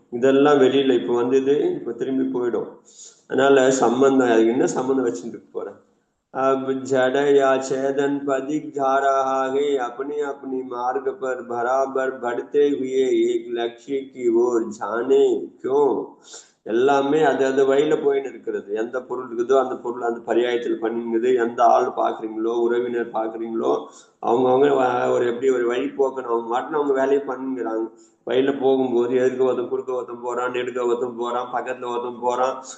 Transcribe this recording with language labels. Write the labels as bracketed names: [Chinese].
[Tamil] இதெல்லாம் வெளியில இப்ப வந்தது, இப்ப திரும்பி போயிடும். அதனால சம்பந்தம், அதுக்கு என்ன சம்பந்தம் வச்சுட்டு போறேன். [Hindi] अब जड़ या चेतन पदिक जा रहा है अपने अपनी मार्ग पर बराबर बढ़ते हुए एक लक्ष्य की ओर जाने क्यों. [Tamil] எல்லாமே அது வழியில போயின்னு இருக்கிறது. எந்த பொருள் இருக்குதோ அந்த பொருள் அந்த பரியாயத்தில் பண்ணிங்குது. எந்த ஆள் பாக்குறீங்களோ, உறவினர் பாக்குறீங்களோ, அவங்கவுங்க எப்படி ஒரு வழி போக்கணும், அவங்க மாட்டின அவங்க வேலையை பண்ணுங்கிறாங்க. வயல்ல போகும்போது எதிர்க்க ஒருத்தன், குறுக்க ஒருத்தன் போறான், நெடுக்க ஒருத்தன் போறான், பக்கத்துல ஒருத்தன் போறான்.